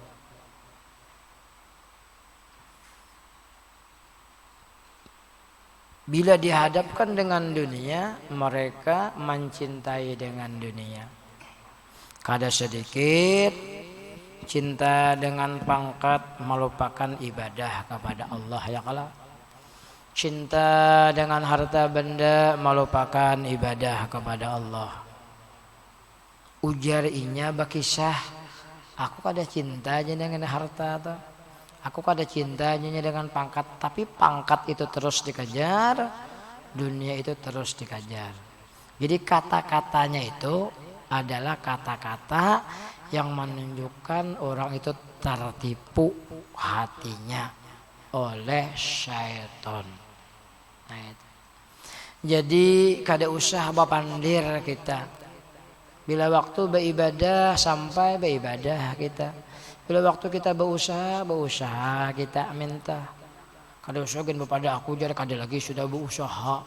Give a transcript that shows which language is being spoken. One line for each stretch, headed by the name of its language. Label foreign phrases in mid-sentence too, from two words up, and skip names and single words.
Indonesian: Bila dihadapkan dengan dunia, mereka mencintai dengan dunia.
Banjar: Kada sedikit cinta dengan pangkat melupakan ibadah kepada Allah ya kala.
Indonesian: Cinta dengan harta benda melupakan ibadah kepada Allah.
Banjar: Ujar inya bakisah, aku kada cinta aja dengan harta tuh. Aku kada cintanya dengan pangkat, tapi pangkat itu terus dikejar, dunia itu terus dikejar.
Indonesian: Jadi kata-katanya itu adalah kata-kata yang menunjukkan orang itu tertipu hatinya oleh syaitan. Nah, itu.
Banjar: Jadi kada usah bapandir kita.
Indonesian: Bila waktu beribadah sampai beribadah kita. Bila waktu kita berusaha kita minta.
Banjar: Kada usah gen pada aku jadi kada lagi sudah berusaha.